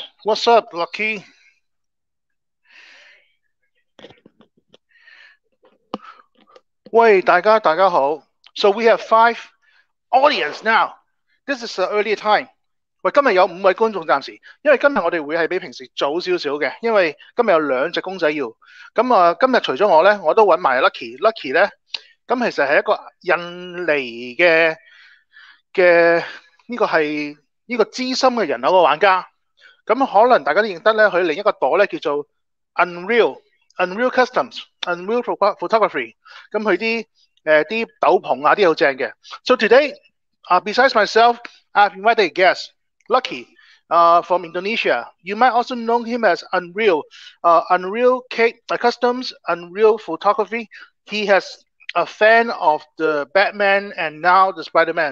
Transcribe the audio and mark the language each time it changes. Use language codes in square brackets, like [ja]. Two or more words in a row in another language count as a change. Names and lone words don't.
[en] What's up, Lucky? [yue] 喂，大家好. [en] So we have 5 audience now. This is the earlier time. [yue] 喂，今日有5位觀眾暫時，因為今日我哋會係比平時早少少嘅，因為今日有2隻公仔要。咁今日除咗我咧，我都揾埋 Lucky。Lucky 咧，咁其實係一個印尼嘅呢個係呢個資深嘅人口嘅玩家。咁可能大家都認得咧，佢另一個朵咧叫做 Unreal Customs、Unreal Photography。咁佢啲斗篷啊啲好正嘅。 [en] So today, besides myself, I've invited a guest, Lucky, from Indonesia. You might also know him as Unreal Customs, Unreal Photography. He has a fan of the Batman and now the Spider-Man.